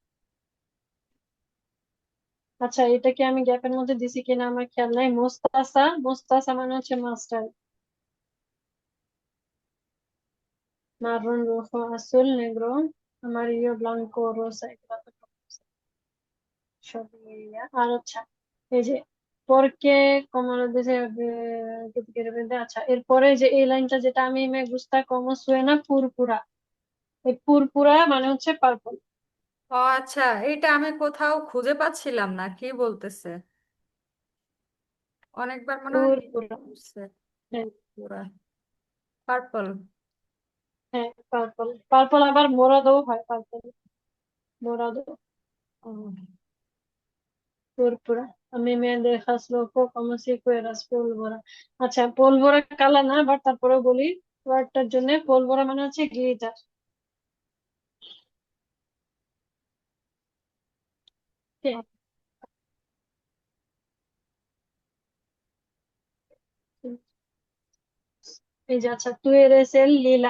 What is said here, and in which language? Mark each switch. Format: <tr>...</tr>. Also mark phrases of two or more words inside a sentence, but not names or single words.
<bn>আচ্ছা, এটা কি আমি গ্যাপের মধ্যে দিছি কিনা আমার খেয়াল নাই। মোস্তাসা। মোস্তাসা মানে হচ্ছে মাস্টার্ড।</bn> <es>marrón, rojo, azul, negro, amarillo, blanco, rosa,</es> <bn>এগুলো তো সবই ইয়া। আর আচ্ছা, এই যে পরকে</bn> <es>como dice que te quiero vender,</es> <bn>আচ্ছা এরপরে যে এই লাইনটা, যেটা আমি</bn> <es>me gusta como suena púrpura,</es> <bn>এই পুরপুরা মানে হচ্ছে পার্পল। ও আচ্ছা, এটা আমি কোথাও খুঁজে পাচ্ছিলাম না, কি বলতেছে। অনেকবার মনে হয় পুরপুরা, করছে। হ্যাঁ। পুরা পার্পল। হ্যাঁ, পার্পল। পার্পল আবার মোরাদও হয়, পার্পল,</bn> <es>morado, púrpura. a mí me dejas loco como si fueras pólvora।</es> <bn>আচ্ছা, পোলভোরা কালার না, বাট তারপরেও বলি ওয়ার্ডটার জন্য। পোলভোরা মানে হচ্ছে গ্লিটার। এই যে আচ্ছা, তুই</bn> <es>eres el lila.</es>